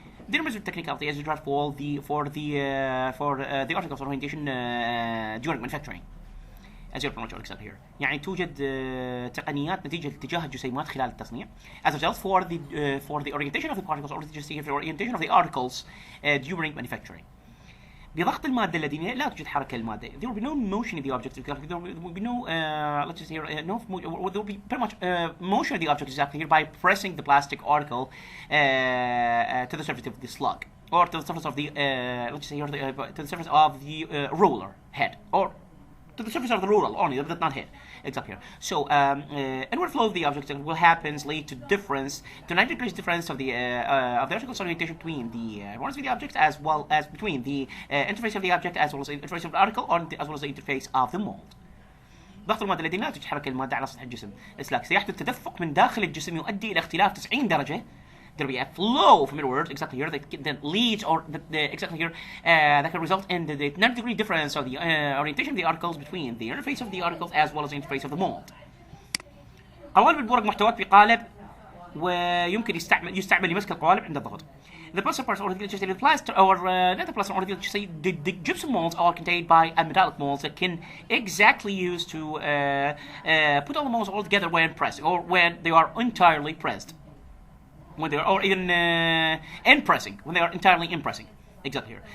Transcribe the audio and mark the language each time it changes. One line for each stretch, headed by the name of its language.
English: The numbers of technicality as regards for the articles orientation during manufacturing. as you're pretty much all here.
Arabic: يعني توجد تقنيات نتيجة اتجاه الجسيمات خلال التصنيع.
English: As a result, for the orientation of the particles or the orientation of the articles during manufacturing.
Arabic: بضغط المادة اللدينة لا توجد حركة المادة.
English: There will be no motion in the object. There will be no let's just here no there will be pretty much motion of the object exactly here by pressing the plastic article to the surface of the slug, or to the surface of the let's say here to the surface of the roller head, or to the surface of the roller only, but not head. Exactly here. So inward flow of the object will lead to 90 degrees difference of the article's orientation between the corners of the object, as well as between the interface of the object, as well as the interface of the article, as well as the interface of the mold.
Arabic: ضغط المادة الذي لا تتحرك المادة على سطح الجسم السلاك سيحدث تدفق من داخل الجسم يؤدي إلى اختلاف 90 درجة.
English: There will be a flow from inwards exactly here that leads or exactly here that can result in the 90 degree difference of the orientation of the articles between the interface of the articles as well as the interface of the mold.
Arabic: قوالب البرج محتوات بقالب ويمكن يستعمل لمسك القوالب عند الضغط.
English: The plaster parts, or the plaster, or not the plaster, or the gypsum molds are contained by a metallic molds that can exactly use to put all the molds all together when pressed, or when they are entirely pressed, when they are, or even in pressing, when they are entirely in pressing. Exactly here.